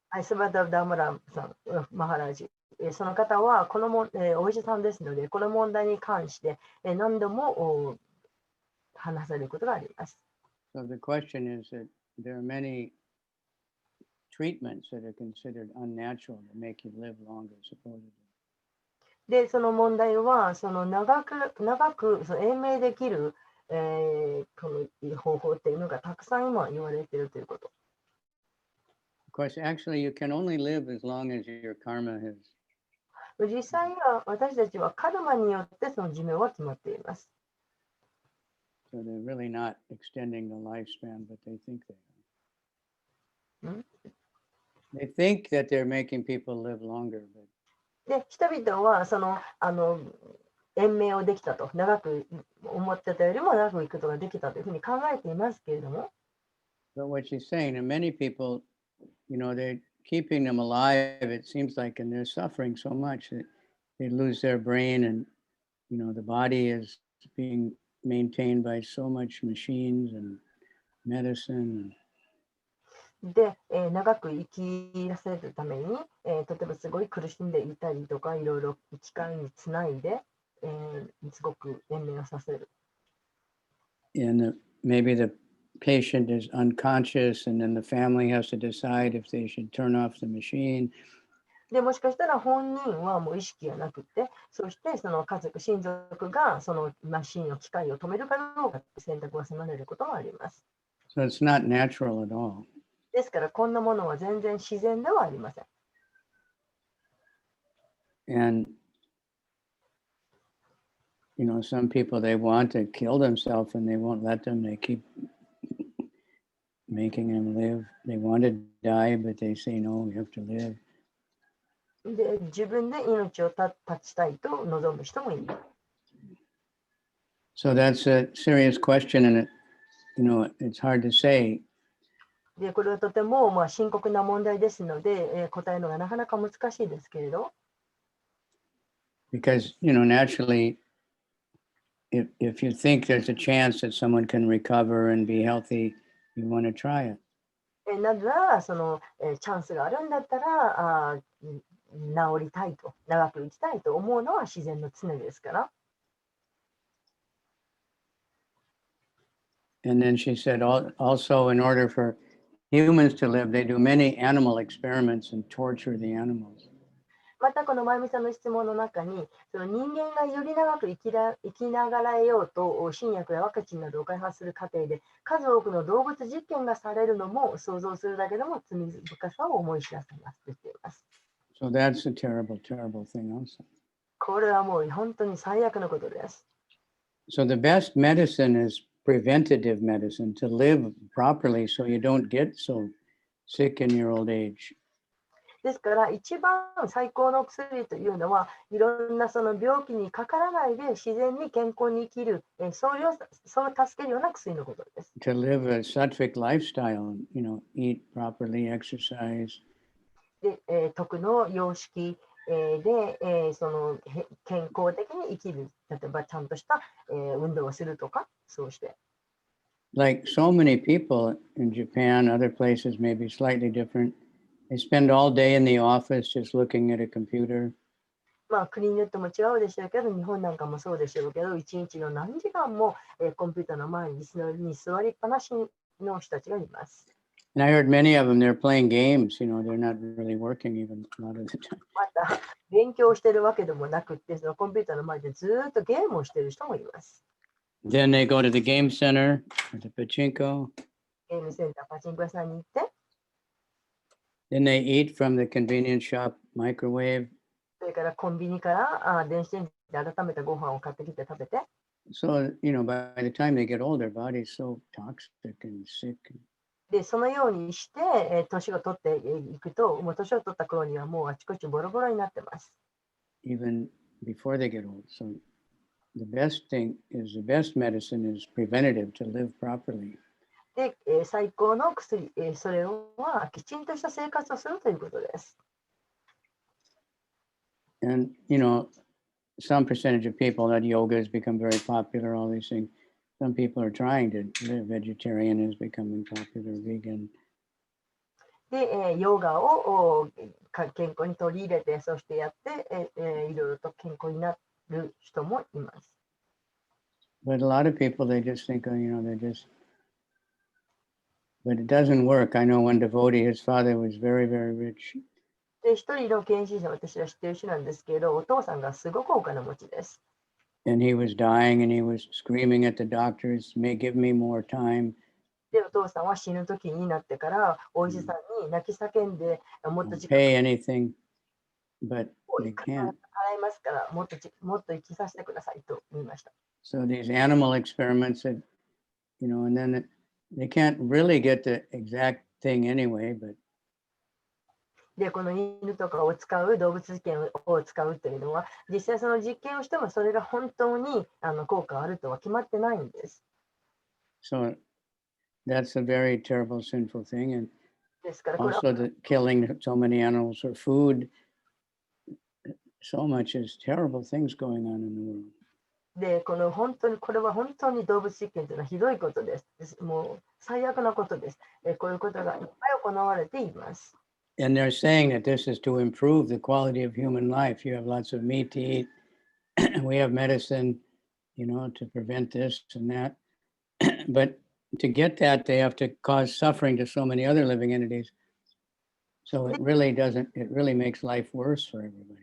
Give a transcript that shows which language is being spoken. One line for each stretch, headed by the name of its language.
Japanese: スバダダマラさん、マハラジ。その方はこのお医者さんですので、この問題に関して何度も話されることがあります。
English: So the question is that there are many treatments that are considered unnatural to make you live longer, supposedly.
Japanese: で、その問題は、その長くその延命できる、この方法っていうのがたくさん今言われているということ。
English: Of course, actually, you can only live as long as your karma has.
Japanese: 実際には私たちはカルマによってその寿命は決まっています。
English: So they're really not extending the lifespan, but they think they are. They think that they're making people live longer.
Japanese: で、人々はその延命をできたと、長く思ってたよりも長く生くことができたというふうに考えていますけれども。
English: But what she's saying, and many people, you know, they're keeping them alive, it seems like, and they're suffering so much that they lose their brain and, you know, the body is being maintained by so much machines and medicine.
Japanese: で、長く生きらせるために、例えばすごい苦しんでいたりとか、いろいろ機械につないで、すごく延命をさせる。
English: And maybe the patient is unconscious, and then the family has to decide if they should turn off the machine.
Japanese: でもしかしたら本人はもう意識がなくて、そしてその家族、親族がそのマシンの機械を止めるかどうかって選択を迫られることもあります。
English: So it's not natural at all.
Japanese: ですから、こんなものは全然自然ではありません。
English: And some people, they want to kill themselves and they won't let them. They keep making them live. They want to die, but they say, no, we have to live.
Japanese: で、自分で命を絶ちたいと望む人もいる。
English: So that's a serious question, and it's hard to say.
Japanese: で、これはとても深刻な問題ですので、答えるのがなかなか難しいですけれど。
English: Because, naturally, if you think there's a chance that someone can recover and be healthy, you want to try it.
Japanese: なぜなら、そのチャンスがあるんだったら、治りたいと、長く生きたいと思うのは自然の常ですから。
English: And then she said, also, in order for humans to live, they do many animal experiments and torture the animals.
Japanese: またこのまゆみさんの質問の中に、その人間がより長く生きながらえようと新薬やワクチンなどを開発する過程で数多くの動物実験がされるのも想像するだけでも罪深さを思い知らせますと言っています。
English: So that's a terrible, terrible thing also.
Japanese: これはもう本当に最悪のことです。
English: So the best medicine is preventative medicine, to live properly so you don't get so sick in your old age.
Japanese: ですから一番最高の薬というのはいろんなその病気にかからないで自然に健康に生きる、そう助けるような薬のことです。
English: To live a sattvic lifestyle, eat properly, exercise.
Japanese: で、徳の様式、で、その健康的に生きる、例えばちゃんとした、運動をするとか、そうして。
English: Like so many people in Japan, other places may be slightly different. They spend all day in the office just looking at a computer.
Japanese: 国によっても違うでしょうけど、日本なんかもそうでしょうけど、一日の何時間も、コンピューターの前に座りっぱなしの人たちがいます。
English: And I heard many of them, they're playing games, they're not really working even a lot of the time.
Japanese: また、勉強してるわけでもなくって、そのコンピューターの前でずっとゲームをしている人もいます。
English: Then they go to the game center, or the pachinko.
Japanese: ゲームセンター、パチンコ屋さんに行って、
English: Then they eat from the convenience shop microwave.
Japanese: それからコンビニから電子レンジで温めたご飯を買ってきて食べて。
English: So, by the time they get old, their body's so toxic and sick.
Japanese: で、そのようにして、年を取っていくと、もう年を取った頃にはもうあちこちボロボロになってます。
English: Even before they get old. So the best medicine is preventative, to live properly.
Japanese: で、最高の薬、それはきちんとした生活をするということです。
English: And, some percentage of people that yoga has become very popular, all these things. Some people are trying to live. Vegetarian is becoming popular, vegan.
Japanese: で、ヨガを健康に取り入れて、そしてやって、いろいろと健康になる人もいます。
English: But a lot of people, they just think, but it doesn't work. I know one devotee, his father was very, very rich.
Japanese: で、一人の献身者、私は知っている人なんですけど、お父さんがすごくお金持ちです。
English: And he was dying and he was screaming at the doctors, may give me more time.
Japanese: で、お父さんは死ぬ時になってから、お医者さんに泣き叫んで、もっと時間
English: pay anything, but
Japanese: を
English: they
Japanese: 払
English: can't.
Japanese: いますから、もっと生きさせてくださいと言いました。
English: So these animal experiments that, and then they can't really get the exact thing anyway, but
Japanese: で、この犬とかを使う、動物実験を使うというのは、実際その実験をしてもそれが本当に効果があるとは決まってないんです。
English: so that's a very terrible, sinful thing. And
Japanese: ですからこれは
English: also the killing so many animals for food, so much is terrible things going on in the world.
Japanese: で、これは本当に動物実験というのはひどいことです。もう最悪なことです。こういうことがいっぱい行われています。
English: And they're saying that this is to improve the quality of human life. You have lots of meat to eat. We have medicine, to prevent this and that. But to get that, they have to cause suffering to so many other living entities. So it really makes life worse for everybody.